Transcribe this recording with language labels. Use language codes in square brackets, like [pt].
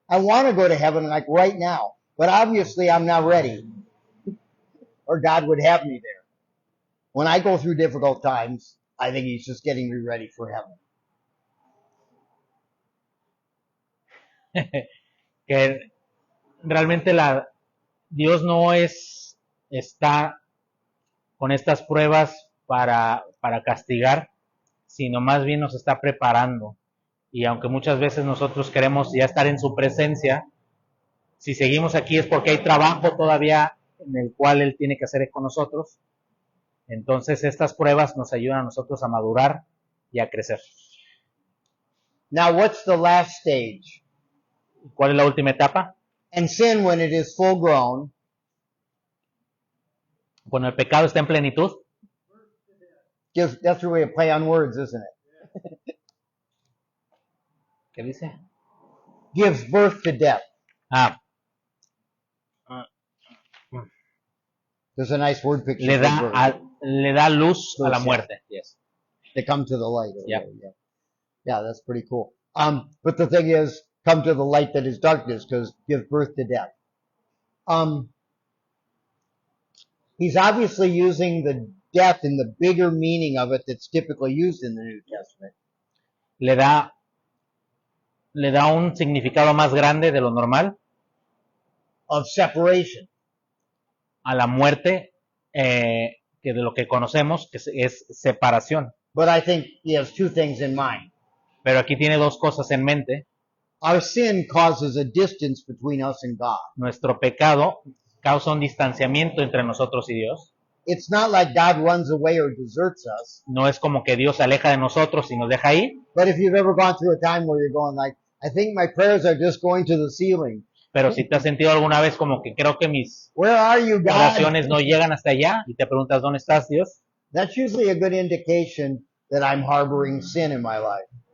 [en] I want to go to heaven like right now, but obviously I'm not ready. Or God would have me there. When I go through difficult times, I think he's just getting me ready for heaven. [es] Que realmente Dios no está con estas pruebas para castigar, sino más bien nos está preparando. Y aunque muchas veces nosotros queremos ya estar en su presencia, si seguimos aquí es porque hay trabajo todavía en el cual Él tiene que hacer con nosotros. Entonces estas pruebas nos ayudan a nosotros a madurar y a crecer. [en] Now, what's the last stage? [es] ¿Cuál es la última etapa? [en] And sin, when it is full grown, [es] Cuando el pecado está en plenitud. [en] that's really a play on words, isn't it? [es] ¿Qué dice? [en] Gives birth to death. There's a nice word picture. [es] Le da luz a la muerte. Yes. [en] They come to the light. Yeah. Yeah, that's pretty cool. But the thing is, come to the light that is darkness, because gives birth to death. He's obviously using the death in the bigger meaning of it that's typically used in the New Testament. [es] Le da un significado más grande de lo normal. [en] Of separation. [es] A la muerte, que de lo que conocemos, que es separación. [en] But I think he has two things in mind. [es] Pero aquí tiene dos cosas en mente. [en] Our sin causes a distance between us and God. [es] Nuestro pecado causa un distanciamiento entre nosotros y Dios. [en] It's not like God runs away or deserts us. [es] No es como que Dios se aleja de nosotros y nos deja ahí. [en] But if you've ever gone through a time where you're going like, I think my prayers are just going to the ceiling. [es] Pero si te has sentido alguna vez como que creo que mis [en] Where are you, God? [es] oraciones no llegan hasta allá y te preguntas, ¿dónde estás, Dios? [en] That's usually a good indication that I'm harboring sin in my life.